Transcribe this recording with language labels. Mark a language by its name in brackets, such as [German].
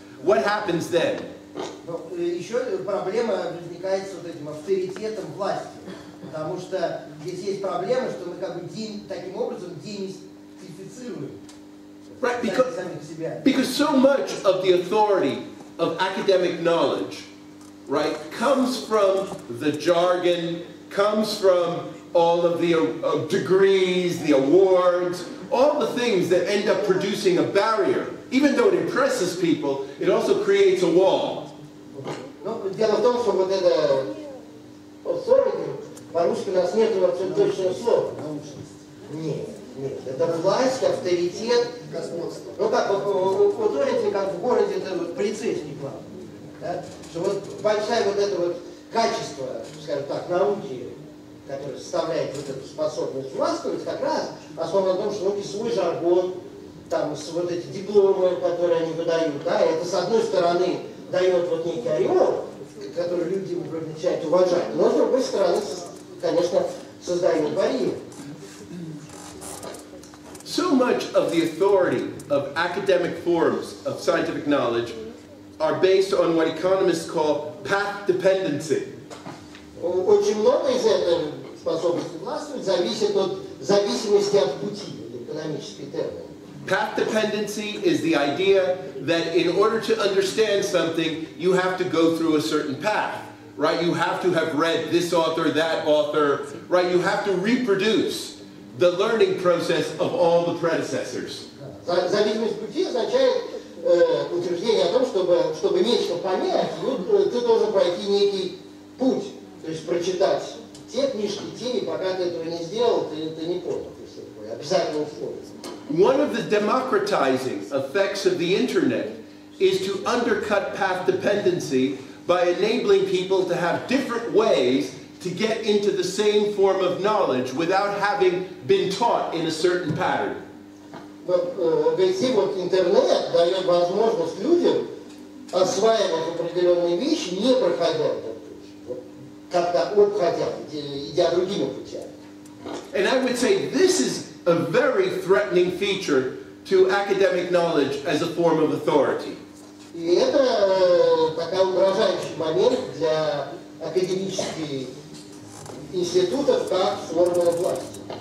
[English] What happens then? [Russian] Еще проблема возникает с вот этим авторитетом власти. Потому что здесь есть проблема, что мы как бы таким образом демистифицируем. [English] Right, because so much of the authority of academic knowledge, right, comes from the jargon, comes from all of the degrees, the awards, all the things that end up producing a barrier. Even though it impresses people, it also creates a wall. [Russian] Ну, дело в том, что вот это authority, по-русски у нас нет вообще точного слова. Нет. Нет, это власть, авторитет, господство. Ну как, authority, как в городе, это вот полицейский главный. Да? Что вот большое вот это вот качество, скажем так, науки, которое составляет вот эту способность властвовать, как раз основано на том, что науки свой жаргон, там вот эти дипломы, которые они выдают, да, это с одной стороны дает вот некий ореол, который люди вроде начинают уважать, но с другой стороны, конечно, создает барьер. [English] So much of the authority of academic forms of scientific knowledge are based on what economists call path dependency. [Russian] Очень много из этой способности властвовать зависит от зависимости от пути, экономический термин. [English] Path dependency is the idea that in order to understand something, you have to go through a certain path, right? You have to have read this author, that author, right? You have to reproduce the learning process of all the predecessors. [Russian] Зависимость пути означает утверждение о том, чтобы нечто понять, ты должен пройти некий путь, то есть прочитать те книжки, те, и пока ты этого не сделал, ты не понял. Обязательно условие. [English] One of the democratizing effects of the internet is to undercut path dependency by enabling people to have different ways to get into the same form of knowledge without having been taught in a certain pattern. [Russian] Говорите, вот интернет дает возможность людям осваивать определенные вещи, не проходя этот путь, как-то обходя, идя другими путями. [English] And I would say this is a very threatening feature to academic knowledge as a form of authority. [Russian] И это такой угрожающий момент для академических институтов как формула власти.